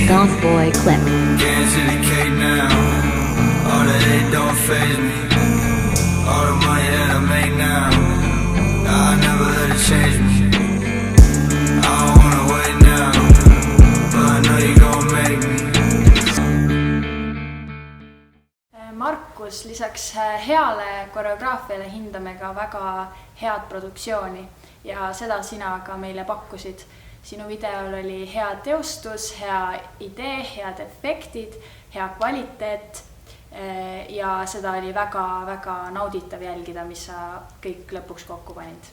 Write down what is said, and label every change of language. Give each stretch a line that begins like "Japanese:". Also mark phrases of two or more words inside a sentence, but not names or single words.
English: Goth Boy Clip. Getting to the cake now. All the hate don't faze me. All the money that I make now, I never let it change me. I don't wanna wait now, but I know you gonna make me.
Estonian: Markus, lisaks heale koreograafiale hindame ka väga head produktsiooni ja seda sina ka meile pakkusid. Sinu videol oli hea teostus, hea idee, head efektid, hea kvaliteet ja seda oli väga-väga nauditav jälgida, mis sa kõik lõpuks kokku panid.